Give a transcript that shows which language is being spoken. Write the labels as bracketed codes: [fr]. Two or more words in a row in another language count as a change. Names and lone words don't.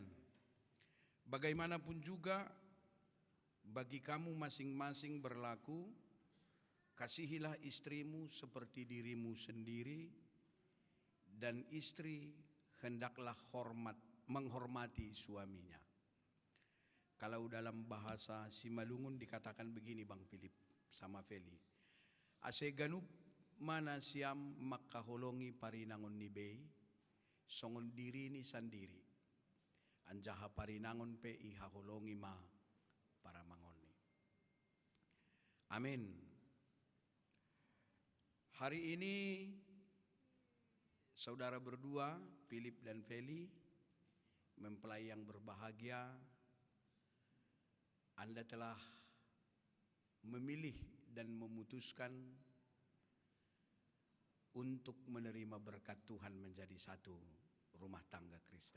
[id] Bagaimanapun juga bagi kamu masing-masing berlaku, kasihilah istrimu seperti dirimu sendiri, dan istri hendaklah menghormati suaminya. Kalau dalam bahasa Simalungun dikatakan begini Bang Philip sama Feli. [bts] Ase ganup mana siam makaholongi parinangon ni bei, songon diri ni sandiri. Anjaha parinangon pe ihaholongi ma para mangoni. Amin. [id] Hari ini saudara berdua, Philip dan Feli, mempelai yang berbahagia, Anda telah memilih dan memutuskan untuk menerima berkat Tuhan menjadi satu rumah tangga Kristen.